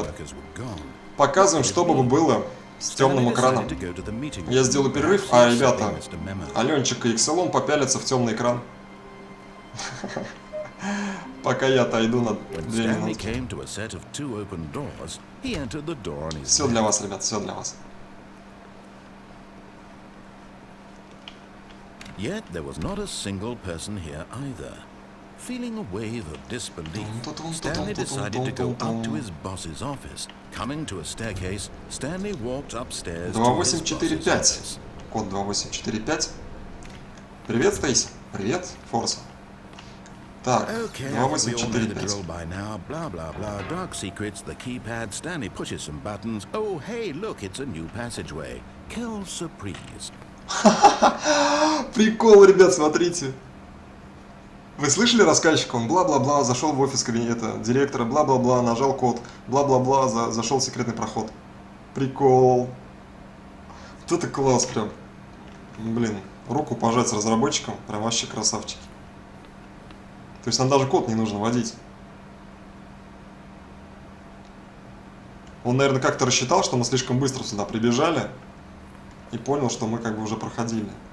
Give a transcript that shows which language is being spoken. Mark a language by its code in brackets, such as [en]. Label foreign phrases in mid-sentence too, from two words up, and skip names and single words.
[ru] Показываем, что бы было с темным экраном. Я сделаю перерыв, а ребята, Аленчик и Ксилон попялятся в темный экран. Пока я отойду на 2 минуты. Все для вас, ребят, все для вас. [en] Yet there was not a single person here either. Feeling a wave of disbelief, Stanley decided to go up to his boss's office. Coming to a staircase, Stanley walked upstairs to his boss's 2845. office. [ru] Код 2845. Привет, Стейси. Привет, Форса. Так, [en] Okay, I think we all know the 2845. drill by now. Blah, blah, blah. Dark secrets, the keypad. Stanley pushes some buttons. Oh, hey, look, it's a new passageway. Kill surprise. [ru] Прикол, ребят, смотрите. Вы слышали рассказчика? Он бла-бла-бла, зашел в офис кабинета директора, бла-бла-бла, нажал код, бла-бла-бла, зашел в секретный проход. Прикол. Вот это класс прям. Блин, руку пожать с разработчиком, прям вообще красавчики. То есть нам даже код не нужно вводить. Он, наверное, как-то рассчитал, что мы слишком быстро сюда прибежали и понял, что мы как бы уже проходили.